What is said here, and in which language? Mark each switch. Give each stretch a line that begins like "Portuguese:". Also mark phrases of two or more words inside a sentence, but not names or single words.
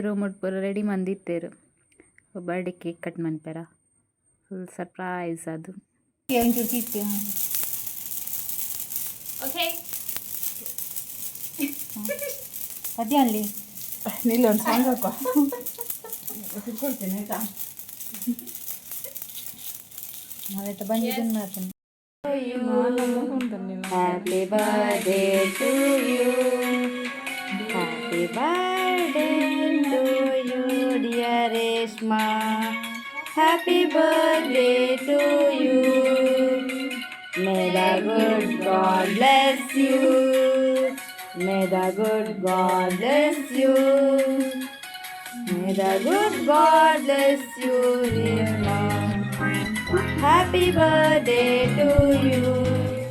Tulu: ರೂಮ್ ಪೂರ ರೆಡಿ ಮಂದಿತ್ತೇರು
English: birthday cake cut
Tulu: ಮನ್ಪೆರ
English: full surprise
Tulu: ಅದು ಓಕೆ
Kannada: ಅದೇ ಅಲ್ಲಿ ನಿಲ್ಲೊಂದು ಸಾಂಗ್ ಹಾಕೋ ತಿಳ್ಕೊಳ್ತೇನೆ ಆಯ್ತಾ ನಾವೈತೆ ಬಂದಿದ್ದೀನಿ ಮಾಡ್ತೀನಿ
English: happy birthday to you happy birthday to you dear Reshma happy birthday to you may the good God bless you may the good God bless you may the good God bless you Reshma happy birthday to you